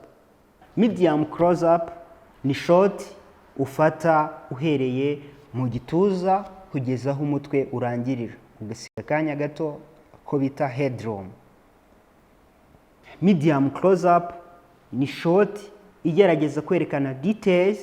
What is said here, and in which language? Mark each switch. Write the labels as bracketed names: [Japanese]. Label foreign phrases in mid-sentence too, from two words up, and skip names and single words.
[English] Medium close up [Kinyarwanda] ni shot ufata uhereye mu gituza kugeza aho umutwe urangirira, ugasiga akanya gato ko bita headroom. [English] Medium close up [Kinyarwanda] ni shot igerageza kwerekana details.